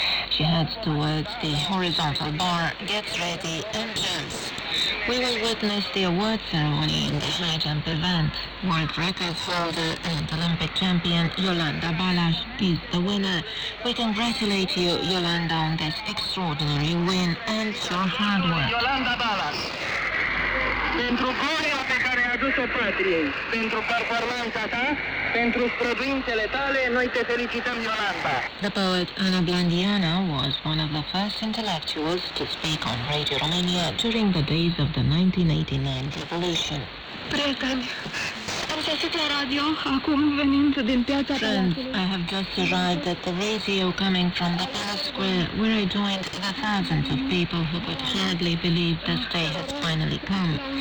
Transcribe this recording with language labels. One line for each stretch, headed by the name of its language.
English: She heads towards the horizontal bar, gets ready, and jumps. We will witness the award ceremony in the high jump event. World record holder and Olympic champion Yolanda Balas is the winner. We congratulate you, Yolanda, on this extraordinary win and your hard work.
Romanian: Yolanda Balas, pentru gloria pe care ai adus-o patriei, pentru performanța ta, pentru străduințele tale, noi te felicităm, Yolanda.
English: The poet Ana Blandiana was one of the first intellectuals to speak on Radio Romania during the days of the 1989 revolution.
Romanian: Prieteni, am sosit la radio, acum venind din piața
English: Friends,
Romanian: Palatului.
English: I have just arrived at the radio coming from the Palace Square, where I joined the thousands of people who could hardly believe this day has finally come.